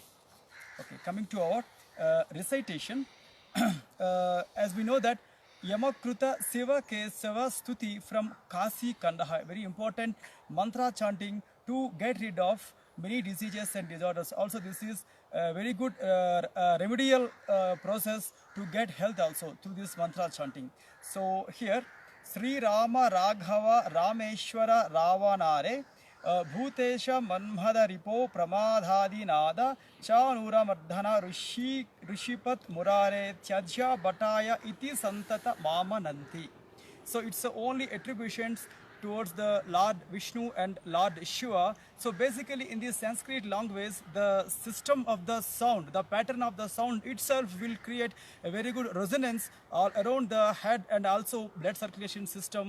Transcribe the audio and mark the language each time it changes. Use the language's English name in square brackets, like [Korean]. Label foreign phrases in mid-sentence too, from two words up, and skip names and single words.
[English] Okay, coming to our recitation, as we know that Yamakruta Seva Kesava Stuti from Kasi Kandahar, very important mantra chanting to get rid of many diseases and disorders. Also, this is a very good remedial process to get health also through this mantra chanting. So here, [Sanskrit] Sri Rama Raghava Rameshwara Ravanare ಭೂತೇಶ ಮನ್ಮದ ರಿಪೋ ಪ್ರಮಾಧಾದಿನಾದ ಚಾನೂರ ಮರ್ಧನ ಋಷಿಪತ್ ಮುರಾರೆ ತ್ಯಜ್ಯ ಬಟಾಯ ಇತಿ ಸಂತತ ಮಾಮನಂತಿ. [English] So it's only attributions towards the Lord Vishnu and Lord Shiva. So basically in this Sanskrit language, the system of the sound, the pattern of the sound itself will create a very good resonance all around the head and also blood circulation system.